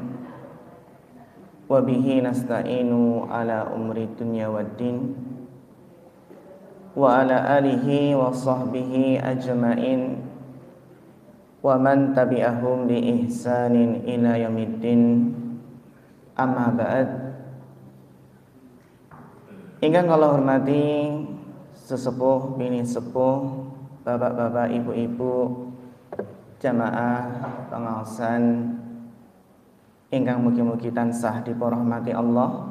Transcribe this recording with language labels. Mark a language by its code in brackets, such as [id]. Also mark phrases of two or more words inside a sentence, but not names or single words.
[ar] وبه نستعين على أمور الدنيا والدين. وعلى آله وصحبه أجمعين. ومن تبعهم بإحسان إلى يوم الدين. أما بعد. [jv] Ingkang kula hormati sesepuh bini sepuh, bapak-bapak, ibu-ibu, jamaah pengaosan ingkang mugi-mugi tansah dipunrahmati Allah.